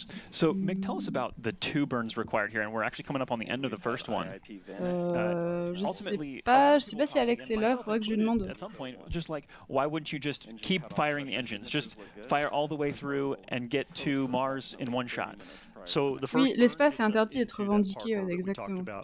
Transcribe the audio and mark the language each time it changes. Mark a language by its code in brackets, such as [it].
[en] So, Mick, tell us about the 2 burns required here, and we're actually coming up on the end of the first one. [fr] Je sais pas si Alex est là, faudrait que je lui demande. [en] At some point, just like, why wouldn't you just keep firing the engines? Just fire all the way through and get to Mars in one shot. [fr] Oui, l'espace est interdit d'être revendiqué, exactement.